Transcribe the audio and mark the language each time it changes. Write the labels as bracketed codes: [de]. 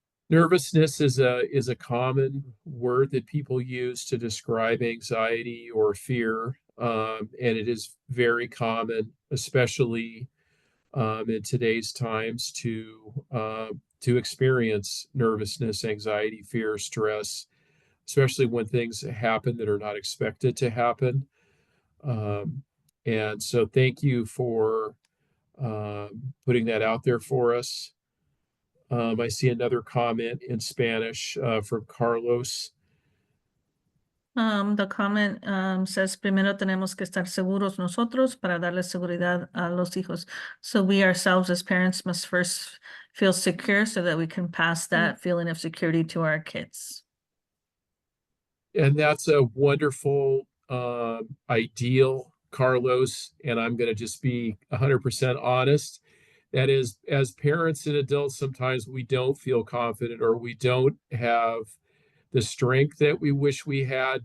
[en] Nervousness is a common word that people use to describe anxiety or fear, and it is very common, especially in today's times, to experience nervousness, anxiety, fear, stress, especially when things happen that are not expected to happen. And so, thank you for putting that out there for us. I see another comment in Spanish from Carlos. The comment says, [es] primero tenemos que estar seguros nosotros para darle seguridad a los hijos. [en] So we ourselves as parents must first feel secure so that we can pass that feeling of security to our kids. And that's a wonderful ideal, Carlos. And I'm going to just be 100% honest. That is, as parents and adults, sometimes we don't feel confident or we don't have the strength that we wish we had.